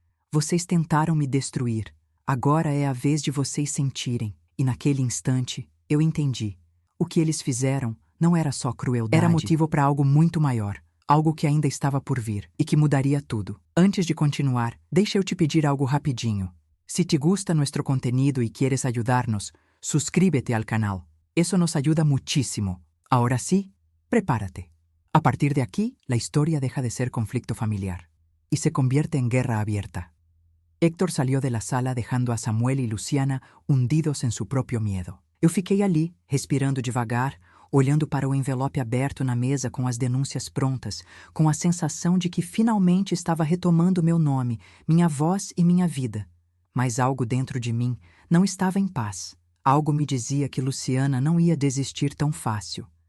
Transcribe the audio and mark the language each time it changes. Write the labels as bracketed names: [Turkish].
[Portuguese] Vocês tentaram me destruir. Agora é a vez de vocês sentirem. E naquele instante, eu entendi. O que eles fizeram não era só crueldade. Era motivo para algo muito maior. Algo que ainda estava por vir e que mudaria tudo. Antes de continuar, deixa eu te pedir algo rapidinho. [Spanish] Se te gusta nuestro contenido y quieres ayudarnos, suscríbete al canal. Eso nos ayuda muchísimo. Ahora sí, prepárate. A partir de aquí, la historia deja de ser conflicto familiar y se convierte en guerra abierta. Héctor salió de la sala dejando a Samuel y Luciana hundidos en su propio miedo. [Portuguese] Eu fiquei ali, respirando devagar, olhando para o envelope aberto na mesa com as denúncias prontas, com a sensação de que finalmente estava retomando meu nome, minha voz e minha vida. Mas algo dentro de mim não estava em paz. Algo me dizia que Luciana não ia desistir tão fácil.